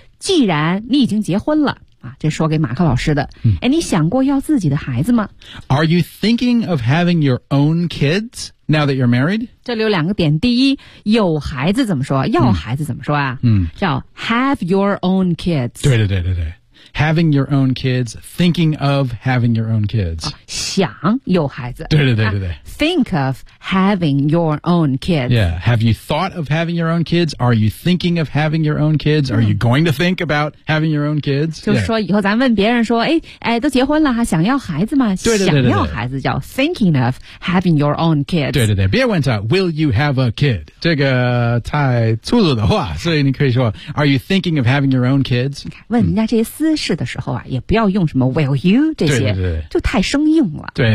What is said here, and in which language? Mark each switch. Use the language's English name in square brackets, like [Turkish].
[Chinese] 既然你已经结婚了、啊、这说给马克老师的、嗯哎。你想过要自己的孩子吗 [English] ?Are you thinking of having your own kids? Now that you're married? [Chinese] 这里有两个点。第一有孩子怎么说要孩子怎么说啊、嗯、 [English] 叫 have your own kids. [Chinese] 对对对对对。 [English] having your own kids, thinking of having your own kids. [Chinese] 想有孩子。对。 [English] Think of having your own kids. Yeah. Have you thought of having your own kids? Are you thinking of having your own kids? Are you going to think about having your own kids? [Chinese] 就是说以后咱问别人说哎都结婚了还想要孩子吗对。想要孩子叫 [English] thinking of having your own kids. [Chinese] 对。别问他 [English] will you have a kid? [Chinese] 这个太粗鲁的话所以你可以说 [English] are you thinking of having your own kids? [Chinese] 问人家这些私事的时候啊也不要用什么 [English] will you [Chinese] 这些就太生硬了。